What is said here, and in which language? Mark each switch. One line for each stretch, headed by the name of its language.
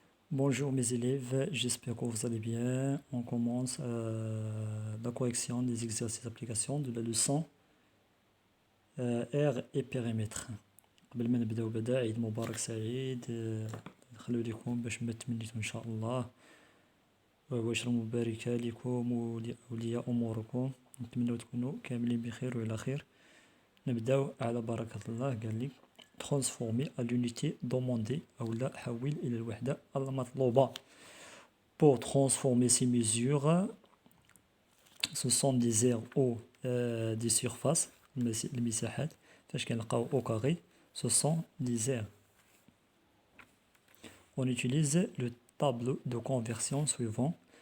French: Bonjour mes élèves, j'espère que vous allez bien. On commence la correction des exercices d'application de la leçon R et périmètre.
Arabic: قبل ما نبداو عيد مبارك سعيد. نخلو لكم باش ما تمنيتو ان شاء الله وعشرة مباركة لكم ولأولياء أموركم. نتمنى تكونوا كاملين بخير وإلى خير. نبداو على بركة الله. قال لي
French: transformer à l'unité demandée
Arabic: أو لا حول إلى الوحدة المطلوبة.
French: Pour transformer ces mesures, ce sont des aires ou des surfaces,
Arabic: المساحات فاش كنلقاو
French: au carré, ce sont des aires. On utilise le tableau de conversion suivant.